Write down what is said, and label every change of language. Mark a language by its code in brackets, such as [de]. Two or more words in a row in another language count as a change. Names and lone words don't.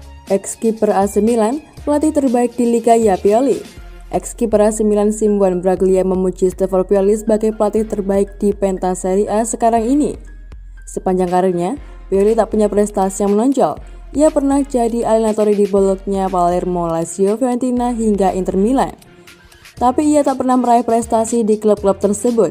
[id] Ex-kiper AC Milan, pelatih terbaik di Liga ya Pioli. Ex-kiper AC Milan Simone Braglia memuji Stefano Pioli sebagai pelatih terbaik di pentas Serie A sekarang ini. Sepanjang karirnya, Pioli tak punya prestasi yang menonjol. Ia pernah jadi allenatore di Bologna, Palermo, Lazio, Fiorentina hingga Inter Milan. Tapi ia tak pernah meraih prestasi di klub-klub tersebut.